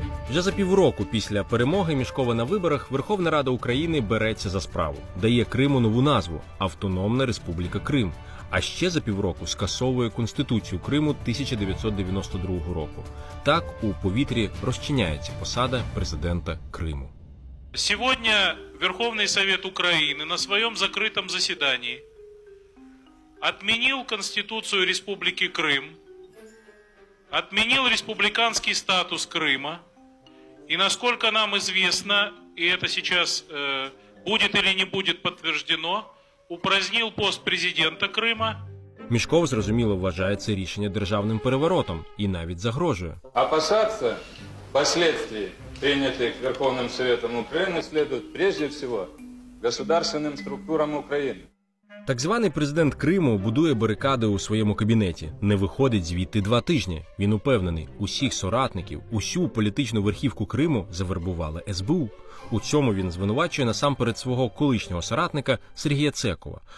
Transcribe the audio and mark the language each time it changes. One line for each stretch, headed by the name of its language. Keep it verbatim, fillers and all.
Ukrainian: Вже за півроку після перемоги Мішкова на виборах Верховна Рада України береться за справу, дає Криму нову назву – Автономна Республіка Крим. А ще за півроку скасовує Конституцію Криму тисяча дев'ятсот дев'яносто другого року. Так у повітрі розчиняється посада президента Крыму.
Russian: Сегодня Верховный Совет Украины на своем закрытом заседании отменил Конституцию Республики Крым, отменил республиканский статус Крыма, и насколько нам известно, и это сейчас э, будет или не будет подтверждено, упразднил пост президента Крыма.
Ukrainian: Мішков, зрозуміло, вважає це рішення державним переворотом і навіть загрожує.
Russian: Опасаться последствий, принятых Верховным Советом Украины, следует прежде всего государственным структурам Украины.
Ukrainian: Так званий президент Криму будує барикади у своєму кабінеті. Не виходить звідти два тижні. Він упевнений, усіх соратників, усю політичну верхівку Криму завербували ес бе у. У цьому він звинувачує насамперед свого колишнього соратника Сергія Цекова.